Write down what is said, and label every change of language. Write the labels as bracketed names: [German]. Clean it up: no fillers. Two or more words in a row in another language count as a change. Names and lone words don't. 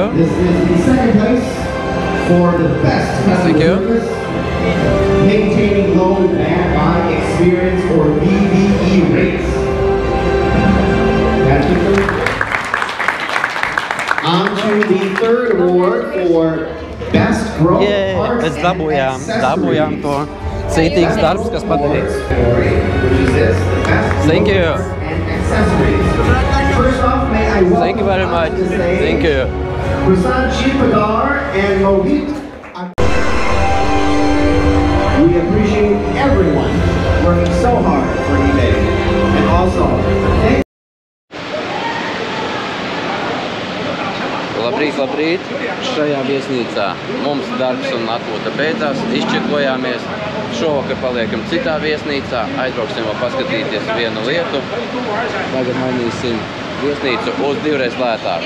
[English] This is the second place for the best customer service. Maintaining low bad by experience or BBE rates. On to the third award for Best Growth Arts [Latvian] Mēs [English] and [Latvian] dabūjām to cītīgs darbs, kas padarīts. [English] Which is this, the Best Thank Growth you. Arts and Accessories. First off, may I welcome Thank you very much. to say Thank you. Prasanth Chipagar and Mohit. We appreciate everyone working so hard for eBay. And also, thank [Latvian] Labrīt! Šajā viesnīcā mums darbs un atpūta beidzās, izčekojāmies. Šovakar paliekam citā viesnīcā, aizbrauksim vēl paskatīties vienu lietu. Tagad mainīsim viesnīcu uz divreiz lētāku.